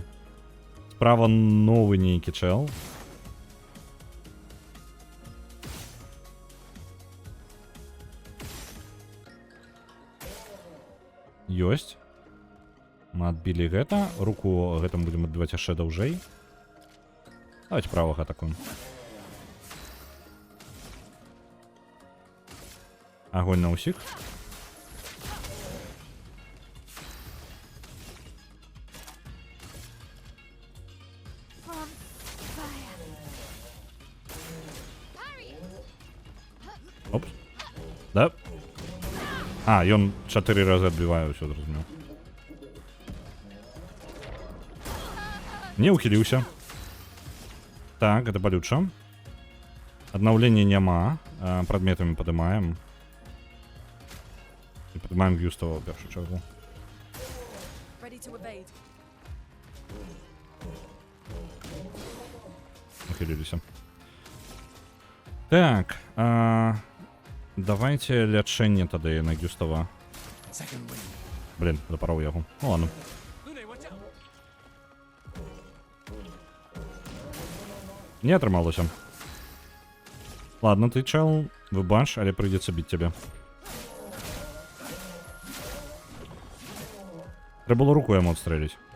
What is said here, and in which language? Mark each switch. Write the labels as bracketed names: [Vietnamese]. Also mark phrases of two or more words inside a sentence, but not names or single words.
[Belarusian] Справа новы нейкі чел. Ёсць. Мы адбілі гэта. Руку гэтым будзем адбіваць яшчэ даўжэй. Давайте правага атакуем. Агонь на ўсіх. [English] From fire. Parry it. [Belarusian] Опс. Да? А, ён 4 разы адбівае, ўсё зразумеў. Не ухіліўся. Так, гэта балюча. Аднаўлення няма. Прадметамі падымаем. І падымаем Гюстава ў першую чаргу. [English] Ready to evade. [Belarusian] Ухіліліся. Так, давайте лячэнне тады на Гюстава. [English] Second wind. [Belarusian] Блин, запараў яго. [Russian] Ну ладно. [English] Lune, watch out! [Belarusian] Не атрымалася. Ладно, ты чел, выбач, але прыйдзецца біць цябе. Трэба было руку яму адстрэліць.